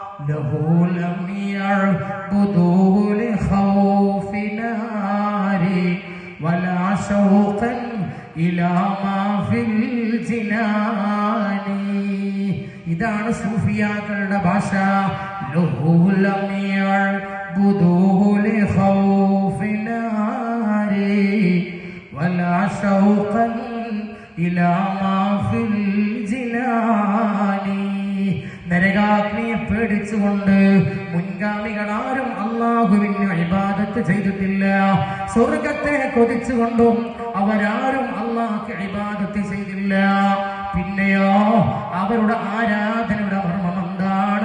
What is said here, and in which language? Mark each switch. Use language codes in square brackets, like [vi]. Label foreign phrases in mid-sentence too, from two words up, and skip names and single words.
[ar] له لم يعبد لخوف ناري ولا شوقا إلى ما في الجنان. [ml] ഇതാണ് സൂഫിയാക്കളുടെ ഭാഷ. [ar] له لم يعبد لخوف ناري ولا شوقا إلى ما في الجنان. [ml] നരകാഗ്നിയെ പേടിച്ചുകൊണ്ട് മുൻഗാമികളാരും അല്ലാഹുവിന് ഇബാദത്ത് ചെയ്തിട്ടില്ല. സ്വർഗത്തെ കൊതിച്ചുകൊണ്ടും അവരാരും അല്ലാഹുവിന് ഇബാദത്ത് ചെയ്തില്ല. പിന്നെയോ അവരുടെ ആരാധനയുടെ മർമ്മം എന്താണ്?